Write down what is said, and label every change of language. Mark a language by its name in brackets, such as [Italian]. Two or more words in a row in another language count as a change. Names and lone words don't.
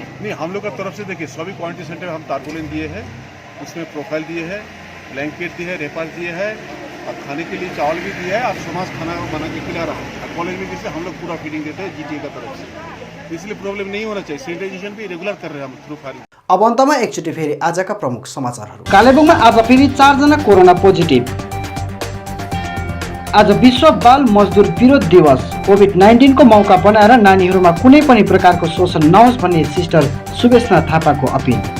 [Hindi] नहीं, हम लोग का तरफ से देखिए सभी क्वारंटाइन सेंटर हम तारपोलिन दिए हैं, उसमें प्रोफाइल दिए हैं, ब्लैंकेट दिए है, रेपर दिए है, और खाने के लिए चावल भी दिया है, और समाज खाना बना के खिला रहा है। कॉलेज में जैसे हम लोग पूरा फीडिंग देते हैं GTA का तरफ से, इसलिए प्रॉब्लम नहीं होना चाहिए। सैनिटाइजेशन भी रेगुलर कर रहे हैं हम [English] through firing. [Nepali] अब अन्तमा एकचोटि फेरि आजका प्रमुख समाचारहरू। कालेबुङमा आज फेरि 4 जना [English] corona positive. [Nepali] आज विश्व बाल मजदुर विरोध दिवस। कोभिड-19 को मौका बनाएर नानीहरूमा कुनै पनि प्रकारको शोषण नहोस् भन्ने सिस्टर सुवेशना थापाको अपिल।